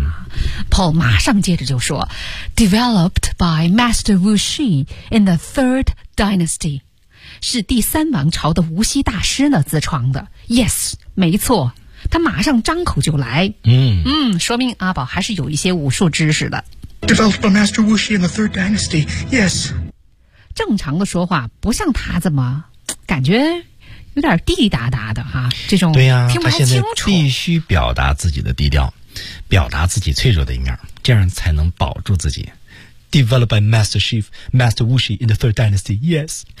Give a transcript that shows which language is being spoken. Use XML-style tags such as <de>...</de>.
<zh>嗯，Paul 马上接着就说</zh> <en>Developed by Master Wuxi in the Third Dynasty</en> <zh>是第三王朝的无锡大师呢自创的 Yes, 没错他马上张口就来嗯嗯，说明阿宝还是有一些武术知识的</zh> <en>Developed by Master Wuxi in the Third Dynasty Yes</en> <zh>正常的说话不像他怎么感觉有点滴滴答答的哈，这种对呀，听不太清楚，他现在必须表达自己的低调表达自己脆弱的一面这样才能保住自己</zh> <en>Developed by Master Chief Master Wuxi in the Third Dynasty Yes</en>